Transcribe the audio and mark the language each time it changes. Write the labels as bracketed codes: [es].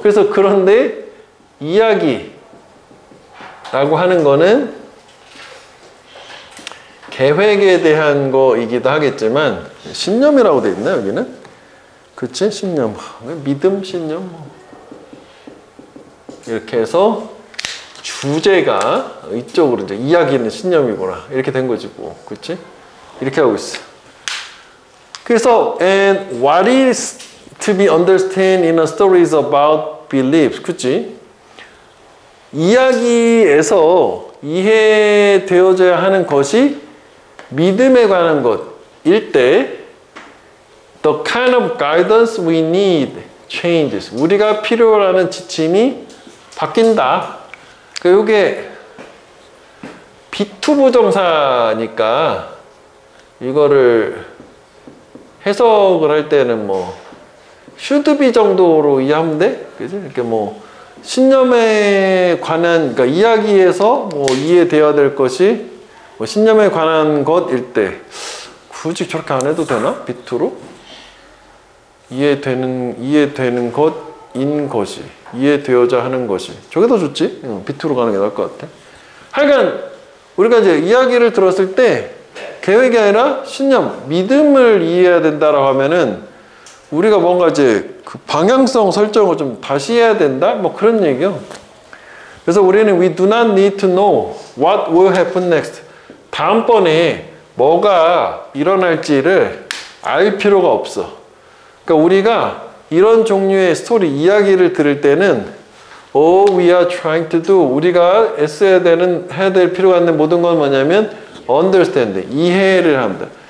[ko] 그래서 그런데 이야기라고 하는 거는 계획에 대한 거이기도 하겠지만 신념이라고 돼 있나 여기는? 그치? 신념. 믿음, 신념 이렇게 해서 주제가 이쪽으로 이제 이야기는 신념이구나 이렇게 된 거지 뭐. 그치? 이렇게 하고 있어. 그래서 [en] and what is to be understood in a story is about beliefs. [ko] 그치? 이야기에서 이해되어져야 하는 것이 믿음에 관한 것일 때 [en] the kind of guidance we need changes. [ko] 우리가 필요로 하는 지침이 바뀐다. 그러니까 이게 비투부정사니까 이거를 해석을 할 때는 뭐 should be 정도로 이해하면 돼. 그지? 이렇게 뭐 신념에 관한, 그러니까 이야기에서 뭐 이해되어야 될 것이 뭐 신념에 관한 것일 때 굳이 저렇게 안 해도 되나? 비투로? 이해되는 것인 것이, 이해되어야 하는 것이. 저게 더 좋지? 비투로 가는 게 나을 것 같아. 하여간 우리가 이제 이야기를 들었을 때 계획이 아니라 신념, 믿음을 이해해야 된다라고 하면은 우리가 뭔가 이제 그 방향성 설정을 좀 다시 해야 된다? 뭐 그런 얘기요. 그래서 우리는 [en] we do not need to know what will happen next. [ko] 다음번에 뭐가 일어날지를 알 필요가 없어. 그러니까 우리가 이런 종류의 스토리, 이야기를 들을 때는 [en] all we are trying to do, [ko] 우리가 애써야 되는, 해야 될 필요가 있는 모든 건 뭐냐면 understand, 이해를 합니다.